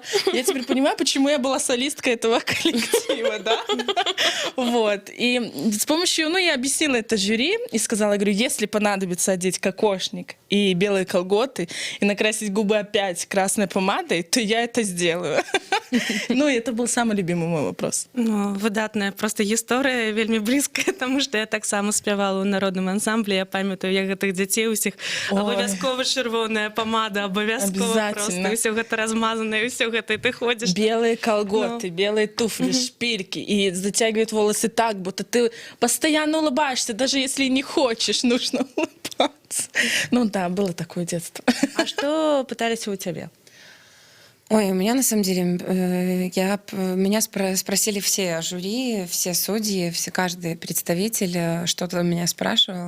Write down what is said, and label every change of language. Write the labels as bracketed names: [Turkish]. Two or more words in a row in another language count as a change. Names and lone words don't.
[Russian] Я теперь понимаю, почему я была солисткой этого коллектива, да? Вот. И с помощью... я объяснила это жюри и сказала, говорю, если понадобится одеть кокошник и белые колготы и накрасить губы опять красной помадой, то я это сделаю. Ну, и это был самый любимый мой вопрос. [Belarusian] Ну, выдатная просто гісторыя, вельмі блізкая, таму што я таксама спявала ў народным ансамблі. Я памятаю, як гэтых дзяцей усіх абавязкова чырвоная памада, абавязкова просто ўсё гэта размазанае, ўсё гэта, [Russian] и ты ходишь. Белые колготы, белые туфли, шпильки, и затягивают волосы так, будто ты постоянно улыбаешься, даже если не хочешь, нужно улыбаться. Ну да, было такое детство. А что пытались у тебя? Ой, у меня на самом деле, меня спросили все жюри, все судьи, каждый представитель что-то меня спрашивал.